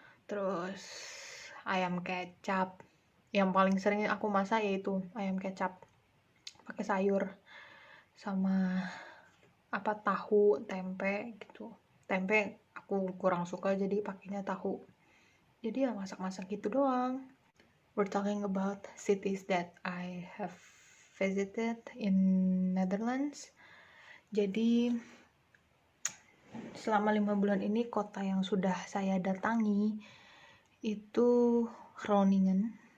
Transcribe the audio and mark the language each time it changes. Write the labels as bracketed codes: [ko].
[id] Terus ayam kecap. Yang paling sering aku masak yaitu ayam kecap pakai sayur, sama tahu, tempe gitu. Tempe aku kurang suka, jadi pakainya tahu. Jadi ya masak-masak gitu doang. [en] We're talking about cities that I have visited in Netherlands. [id] Jadi selama 5 bulan ini kota yang sudah saya datangi itu Groningen.